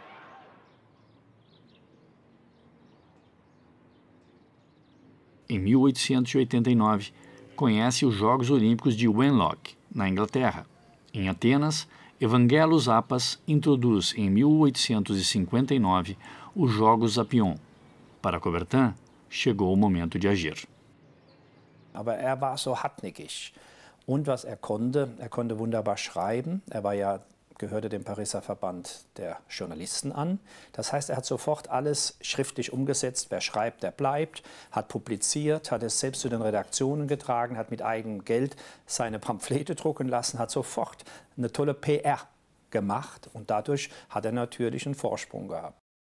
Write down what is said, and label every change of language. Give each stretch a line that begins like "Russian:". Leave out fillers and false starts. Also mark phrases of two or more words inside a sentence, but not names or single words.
Portuguese: Em 1889, conhece os Jogos Olímpicos de Wenlock, na Inglaterra. Em Atenas, Evangelos Appas introduz em 1859 os Jogos Apion. Para Coubertin, chegou o momento de agir.
German: Aber er war so hartnäckig. Und was er konnte wunderbar schreiben. Gehörte dem Pariser Verband der Journalisten an. Das heißt, er hat sofort alles schriftlich umgesetzt. Wer schreibt, der bleibt, hat publiziert, hat es selbst zu den Redaktionen getragen, hat mit eigenem Geld seine Pamphlete drucken lassen, hat sofort eine tolle PR gemacht und dadurch hat er natürlich einen Vorsprung gehabt.